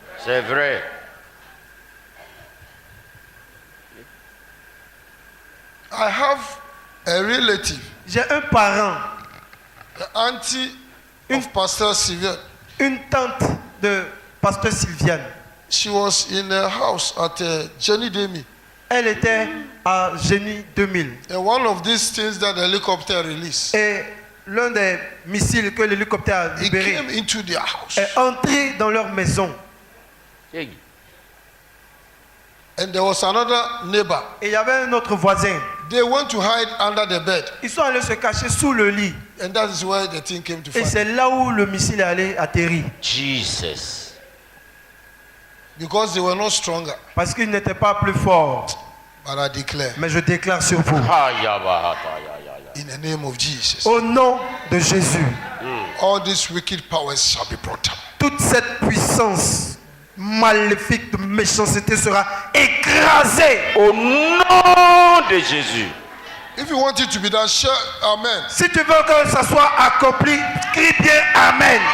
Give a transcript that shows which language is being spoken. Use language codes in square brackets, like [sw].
[fr] C'est vrai. [en] I have a relative, [fr] J'ai un parent, [en] the auntie of Pastor Sylvian. [fr] une tante de Pasteur Sylviane. [en] She was in a house at Jenny Demi. [fr] Elle était à Génie 2000. [en] And one of these things that the helicopter released, [fr] Et l'un des missiles que l'hélicoptère a [en] it [fr] libéré [en] came into their house. [fr] est entré dans leur maison. [en] Hey. And there was another neighbor. [fr] Et il y avait un autre voisin. [en] They went to hide under the bed. [fr] Ils sont allés se cacher sous le lit. [en] And that is where the thing came to [fr] Et [en] find. [fr] c'est là où le missile est allé atterrir. [en] Jesus. Because they were not stronger. [fr] Parce qu'ils n'étaient pas plus forts. [en] But I declare, [fr] Mais je déclare sur vous, [en] in the name of Jesus, [fr] au nom de Jésus, [en] all these wicked powers shall be brought down. [fr] toute cette puissance maléfique de méchanceté sera écrasée. Au nom de Jésus. [en] If you want it to be done, shout amen. [fr] Si tu veux que ça soit accompli, crie bien Amen.